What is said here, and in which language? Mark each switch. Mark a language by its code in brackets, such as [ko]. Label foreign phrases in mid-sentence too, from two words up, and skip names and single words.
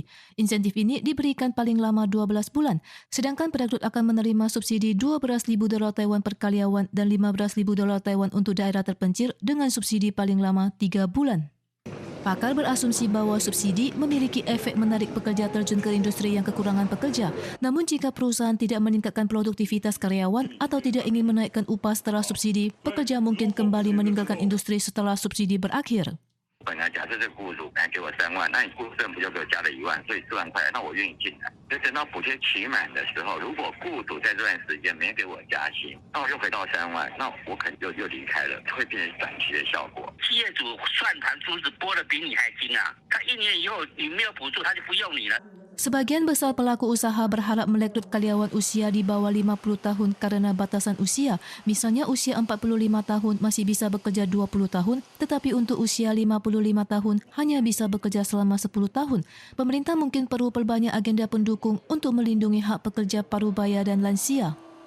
[id] Insentif ini diberikan paling lama 12 bulan, sedangkan perekrut akan menerima subsidi 12.000 dolar Taiwan per karyawan dan 15.000 dolar Taiwan untuk daerah terpencil dengan subsidi paling lama 3 bulan. Pakar berasumsi bahawa subsidi memiliki efek menarik pekerja terjun ke industri yang kekurangan pekerja. Namun jika perusahaan tidak meningkatkan produktivitas karyawan atau tidak ingin menaikkan upah setelah subsidi, pekerja mungkin kembali meninggalkan industri setelah subsidi berakhir. [zh] 本来假设这个雇主本来给我3万，那你雇政府就给我加了1万，所以4万块，那我愿意进来。就等到补贴期满的时候，如果雇主在这段时间没给我加薪，那我又回到3万，那我可能又离开了，会变成短期的效果。企业主算盘珠子拨的比你还精啊！他1年以后你没有补助，他就不用你了。 [id] Sebagian besar pelaku usaha berharap merekrut karyawan usia di bawah 50 tahun karena batasan usia. Misalnya usia 45 tahun masih bisa bekerja 20 tahun, tetapi untuk usia 55 tahun hanya bisa bekerja selama 10 tahun. Pemerintah mungkin perlu perbanyak agenda pendukung untuk melindungi hak pekerja parubaya dan lansia.